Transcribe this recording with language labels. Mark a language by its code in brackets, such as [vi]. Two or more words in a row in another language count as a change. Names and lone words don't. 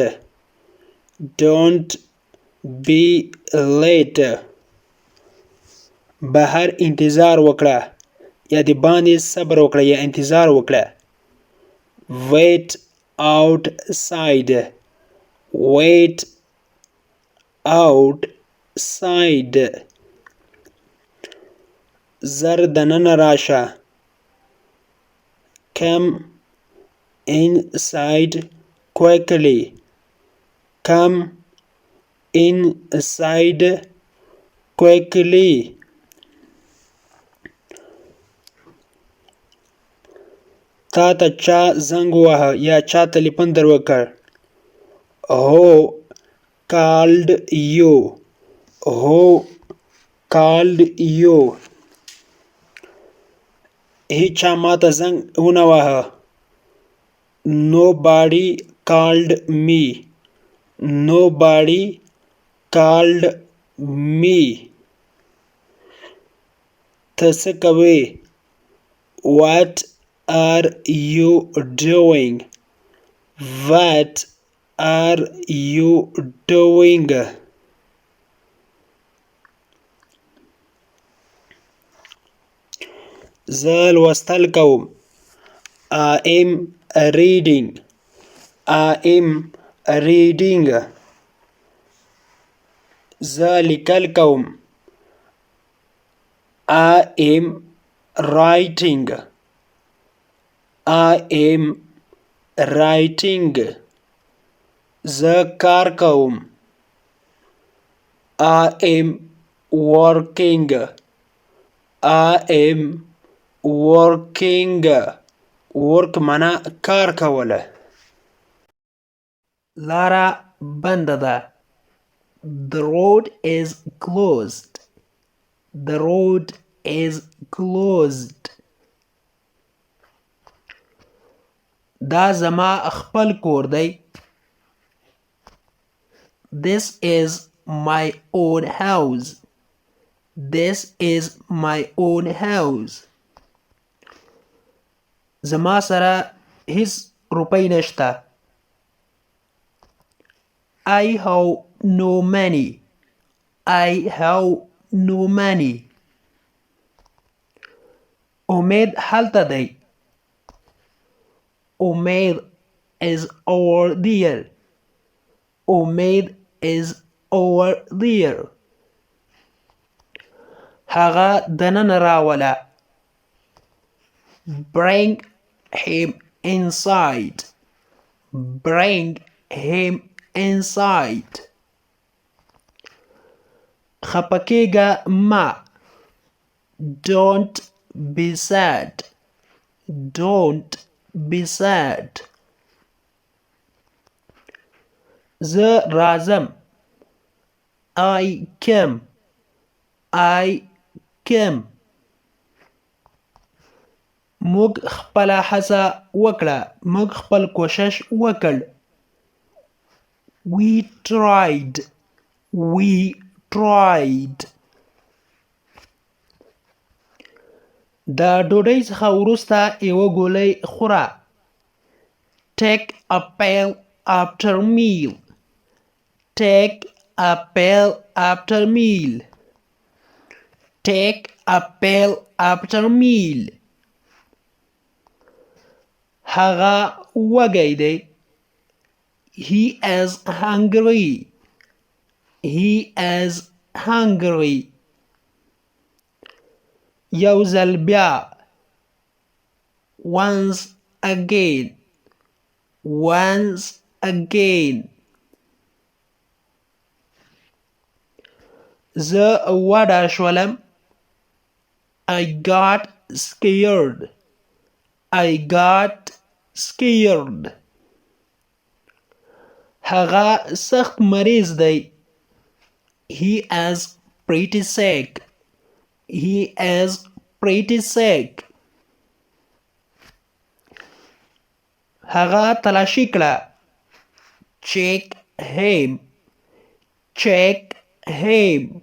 [en] Don't be late. [ps] بهر انتظار وکړه یا د باندې صبر وکړه یا انتظار وکړه. [en] Wait outside. Wait outside. [ps] زر دننه راشه. [en] Come inside quickly. Come inside quickly. [ps] تا ته چا زنګ ووهه یا چا ټلیفون در وکړ. [en] Who called you? Who called you? [ps] هیچا ما ته زنګ ونه وهه. [en] Nobody called me. Nobody called me. [ps] ته څه کوې؟ [en] What are you doing? What are you doing? [ps] زه لوستل کوم. [en] I am reading. I am reading. [ps] زه لیکل کوم. [en] I am writing. I am writing. [ps] زه کار کوم. [en] I am working. I am working. [ps] work معنا کار کوله. لاره بنده ده. [en] The road is closed. The road is closed. [ps] دا زما خپل کور دی. [en] This is my own house. This is my own house. [ps] زما سره هیڅ روپۍ نشته. [en] I have no money. I have no money. [ps] امید هلته دی. [en] امید is over there. امید is over there. [ps] هغه دننه راوله. [en] Bring him inside. Bring him inside. [ps] خپه کېږه مه. [en] Don't be sad. Don't be sad. [ps] زه راځم. [en] I came. I came. [ps] موږ خپله هڅه وکړه. موږ خپل کوشش وکړ. [en] We tried. We tried. [ps] د ډوډۍ څخه وروسته یوه ګولۍ خوره. [en] Take a pill after meal. Take a pill after meal. Take a pill after meal. [ps] هغه وږی دی. [en] He is hungry. He is hungry. [ps] یو ځل بیا. [en] Once again. Once again. [ps] زه وډار شولم. [en] I got scared. I got scared. [ps] هغه سخت مریض دی. [en] He is pretty sick. He is pretty sick. [ps] هغه تلاشي کړه. [en] Check him. Check him.